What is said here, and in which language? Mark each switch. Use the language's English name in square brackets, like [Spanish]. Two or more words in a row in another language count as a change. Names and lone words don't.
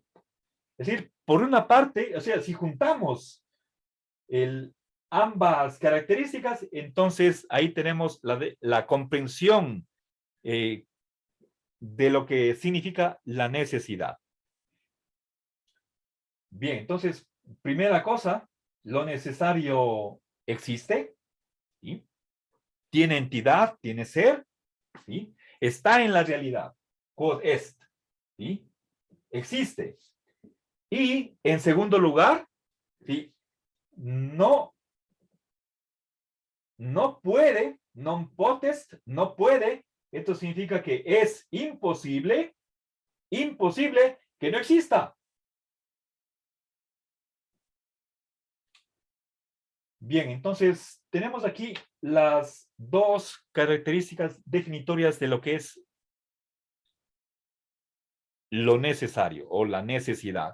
[Spanish] Es decir, por una parte, o sea, si juntamos ambas características, entonces ahí tenemos la comprensión de lo que significa la necesidad. Bien, entonces, primera cosa, lo necesario existe, ¿sí? Tiene entidad, tiene ser, ¿sí? Está en la realidad, [Latin] quod est, [Spanish] ¿sí? Existe. Y en segundo lugar, ¿sí? No puede, [Latin] non potest, [Spanish] no puede. Esto significa que es imposible que no exista. Bien, entonces tenemos aquí las dos características definitorias de lo que es lo necesario o la necesidad.